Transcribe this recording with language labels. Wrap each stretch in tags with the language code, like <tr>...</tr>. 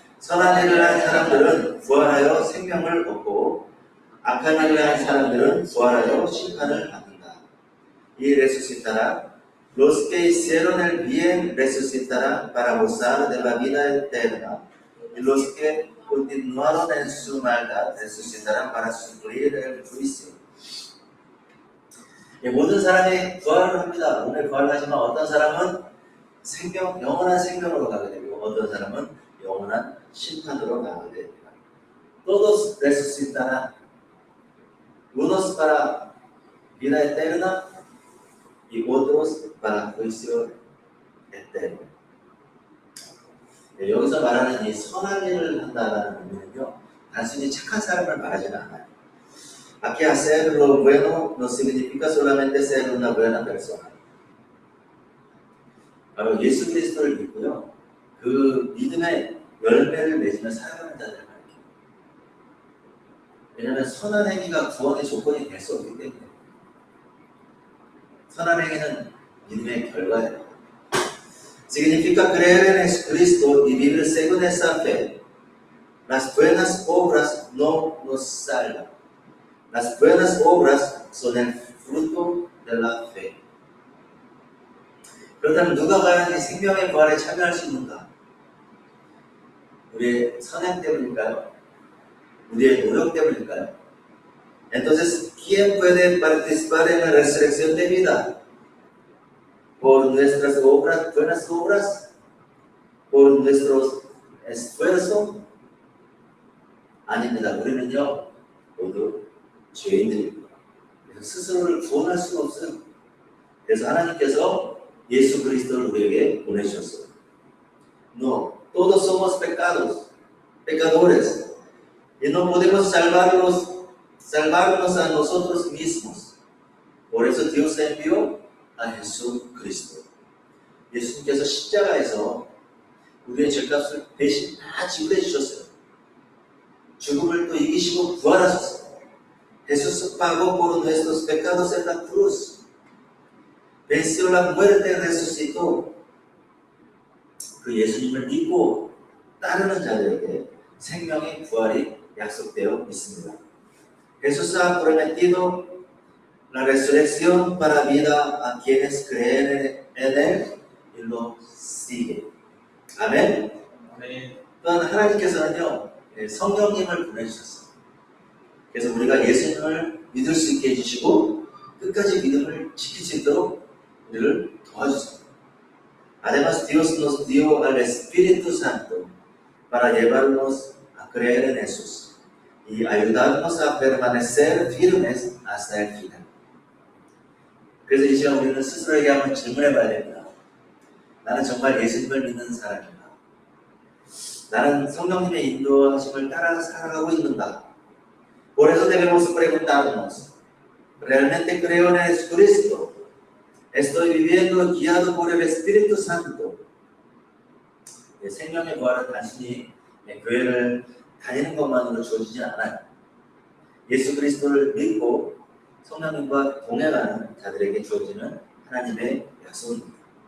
<ko>선한 일을 한 사람들은 부활하여 생명을 얻고 악한 일을 한 사람들은 부활하여 심판을 받는다.</ko> <es>Y resucitará. Los que hicieron el bien resucitarán para gozar de la vida eterna. Y los que continuaron en su maldad resucitarán para sufrir el juicio.</es> <ko>예, 모든 사람이 부활을 합니다. 오늘 부활하지만 어떤 사람은 영원한 생명으로 가게 되고 어떤 사람은 영원한 심판으로 가게 됩니다.</ko> <es>Todos resucitarán. Unos para vida eterna y otros para juicio eterno.</es> <ko>네, 여기서 말하는 이 선한 일을 한다는 의미는요, 단순히 착한 사람을 말하지는 않아요.</ko> <es>Aquí hacer lo bueno no significa solamente ser una buena persona.</es> <ko>바로 예수 그리스도를 믿고요, 그 믿음의 열매를 맺으며 살아가는 자들을 말해요. 왜냐하면 선한 행위가 구원의 조건이 될 수 없기 때문에. 선한 행위는 믿음의 결과예요.</ko> <es>Significa creer en Jesucristo y vivir según esa fe. Las buenas obras no nos salvan. Las buenas obras son el fruto de la fe.</es> <ko>그렇다면 누가 과연 이 생명의 부활에 참여할 수 있는가? 우리의 선행 때문일까요? 우리의 노력 때문일까요?</ko> <es>Entonces, ¿quién puede participar en la resurrección de vida? ¿Por nuestras obras, buenas obras? ¿Por nuestro esfuerzo?</es> <ko>아닙니다. 우리는요, 모두 죄인들입니다. 그래서 스스로를 구원할 수가 없어요. 그래서 하나님께서 예수 그리스도를 우리에게 보내주셨어요.</ko> <es>No, todos somos pecadores, y no podemos salvarnos a nosotros mismos. Por eso Dios envió a Jesucristo.</es> <ko>예수님께서 십자가에서 우리의 죄값을 대신 다 지불해 주셨어요. 죽음을 또 이기시고 부활하셨어요.</ko> <es>Jesús pagó por nuestros pecados en la cruz. Venció la muerte y resucitó.</es> <ko>그 예수님을 믿고 따르는 자들에게 생명의 부활이 약속되어 있습니다.</ko> <es>Jesús ha prometido la resurrección para vida a quienes creen en él y lo siguen.</es> <ko>아멘. 또한 하나님께서는요, 성령님을 보내주셨어요. 그래서 우리가 예수님을 믿을 수 있게 해주시고 끝까지 믿음을 지킬 수 있도록 우리를 도와주세요.</ko> <es>Además, Dios nos dio al Espíritu Santo para llevarnos a creer en Jesús y ayudarnos a permanecer firmes hasta el final.</es> <ko>그래서 이 시간 우리는 스스로에게 한번 질문해 봐야 됩니다. 나는 정말 예수님을 믿는 사람인가? 나는 성령님의 인도하심을 따라 살아가고 있는가?</ko> <es>Por eso debemos preguntarnos, ¿realmente creo en Jesucristo? ¿Estoy viviendo guiado por el Espíritu Santo?</es> <ko>생명의 부활은 단순히 교회를 다니는 것만으로 주어지지 않아요. 예수 그리스도를 믿고 성령님과 동행하는 자들에게 주어지는 하나님의 약속입니다.</ko>